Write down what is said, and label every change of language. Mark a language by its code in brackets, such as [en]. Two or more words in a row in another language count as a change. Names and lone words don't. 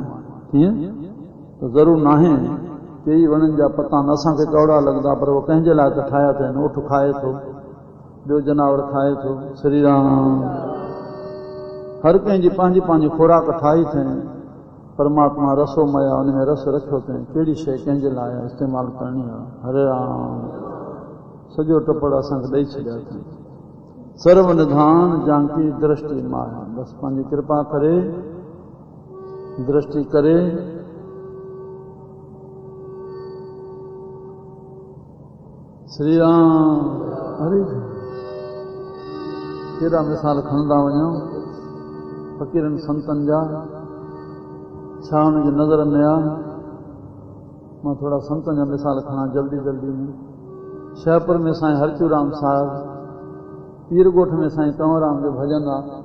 [sd] कीअं त ज़रूरु नाहे कई वणनि जा पता न असांखे कौड़ा लॻंदा पर उहो कंहिंजे लाइ त ठाहिया अथनि। उठ खाए थो, ॿियो जनावर खाए थो। श्री राम। हर कंहिंजी पंहिंजी पंहिंजी खुराक ठाही अथई। परमात्मा रसो मया उन में रस रखियो अथई। कहिड़ी शइ कंहिंजे लाइ इस्तेमालु करणी आहे। हरे राम। सॼो टपड़ असांखे ॾेई छॾिया अथई। सर्व निधान जानकी दृष्टि मां। बसि पंहिंजी कृपा करे दृष्टि करे श्री राम। हरे केॾा मिसाल खणंदा वञूं फ़क़ीरनि संतनि जा, छा हुनजी नज़र में आहे। मां थोड़ा संतनि जा मिसाल खणा जल्दी जल्दी में। शहपुर में साईं हरचूराम साहिब, पीरगोठ में साईं कंवरराम जो भजन आहे।